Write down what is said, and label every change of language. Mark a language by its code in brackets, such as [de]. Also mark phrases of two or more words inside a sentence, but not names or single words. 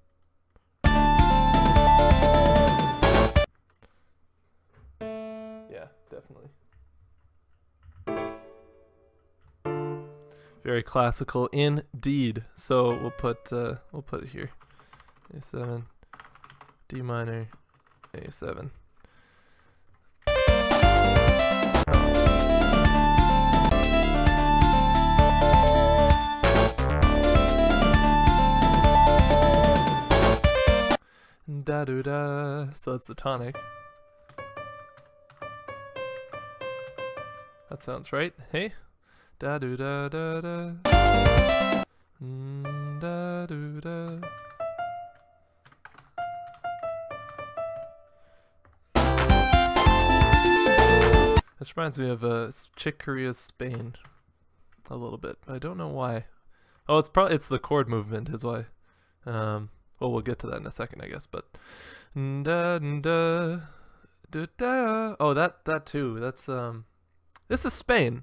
[en] Yeah, definitely. Very classical indeed. So we'll put it here. A7, D minor, A7. Da do da. So that's the tonic. That sounds right. Hey. Da do da da da. Da do da. This reminds me of Chick Corea's Spain a little bit. I don't know why. Oh, it's the chord movement is why. Well, we'll get to that in a second, I guess. But da da da da. Oh, that too. That's This is Spain.